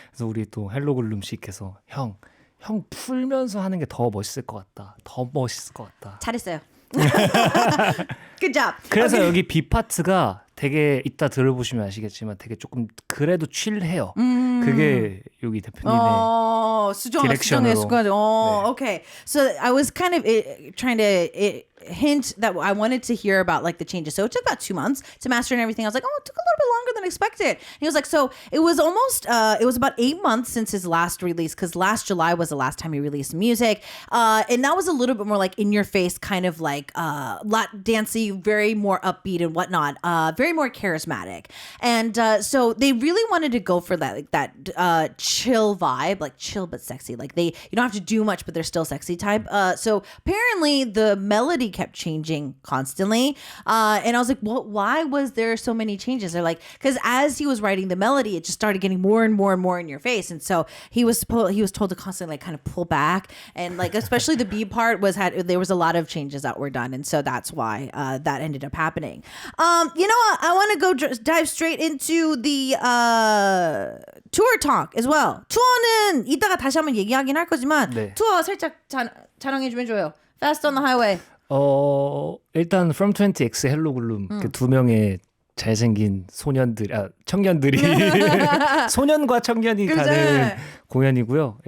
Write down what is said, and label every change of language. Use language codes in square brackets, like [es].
[ko] 그래서 우리 또 헬로글룸 씨께서 형 풀면서 하는 게 더 멋있을 것 같다. 더 멋있을 것 같다. 잘했어요. [en] Good job. [ko] 그래서 여기 B 파트가 되게 이따 들어보시면 아시겠지만 되게 조금 그래도 칠해요. 그게 여기 대표님의 디렉션으로. [en] Okay. So I was kind of trying to hint that I wanted to hear about like the changes. So it took about 2 months to master and everything. I was like, it took a little bit longer than expected. And he was like, so it was almost, it was about 8 months since his last release because last July was the last time he released music. And that was a little bit more like in your face, kind of like Latin dancey, very more upbeat and whatnot, very more charismatic. And so they really wanted to go for that, like that chill vibe, like chill but sexy. Like you don't have to do much, but they're still sexy type. So apparently the melody kept changing constantly. And I was like, why was there so many changes? They're like, because as he was writing the melody, it just started getting more and more and more in your face. And so he was told to constantly like kind of pull back. And like, especially the B part there was a lot of changes that were done. And so that's why that ended up happening. You know what? I want to go dive straight into the tour talk as well. [ko] 투어는 이따가 다시 한번 얘기하긴 할 거지만 투어 살짝 자랑해 좀 해줘요. [en] Fast on the Highway. [ko] 일단 from20X 헬로글룸 그 2명의 잘생긴 청년들이 소년과 청년이 가는 공연이고요.